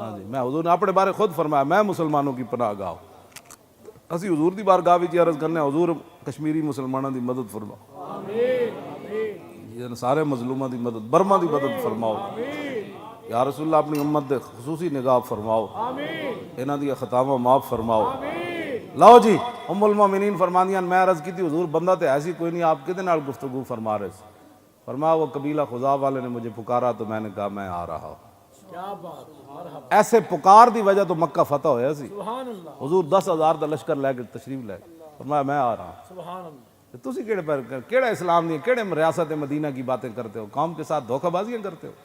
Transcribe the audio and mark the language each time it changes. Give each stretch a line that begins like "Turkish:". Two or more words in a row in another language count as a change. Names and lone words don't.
Urdu: ہاں جی میں حضور نے اپنے بارے خود فرمایا میں مسلمانوں کی پناہ گاہ ہوں.
Punjabi: اسی حضور دی بارگاہ وچ عرض کرنے حضور کشمیری مسلمانوں دی مدد فرماؤ. آمین آمین یہ سارے مظلوماں دی مدد برما دی مدد فرماؤ.
Arabic: یا رسول اللہ
Punjabi: اپنی امت دے خصوصی نگاہ فرماؤ. آمین انہاں دی خطاواں معاف فرماؤ. آمین. لو جی ام المومنین فرماندیاں میں عرض کی تھی حضور بندہ تے ایسی کوئی نہیں آپ کدے نال گفتگو فرما رہے سے.
Urdu: فرمایا وہ قبیلہ خزاع والے نے مجھے پکارا تو میں نے کہا میں آ رہا ہوں. کیا بات ہے. مرحبا.
Punjabi: ایسے پکار دی وجہ تو مکہ فتح ہویا سی.
Arabic: سبحان اللہ.
Punjabi: حضور 10,000 دا لشکر لے کے تشریف لے گئے.
Urdu: فرمایا میں آ رہا ہوں.
Arabic: سبحان اللہ.
Punjabi: تسی کیڑے پر کیڑا اسلام نہیں کیڑے
Urdu: ریاست مدینہ کی باتیں کرتے ہو قوم کے ساتھ دھوکہ بازیاں کرتے ہو.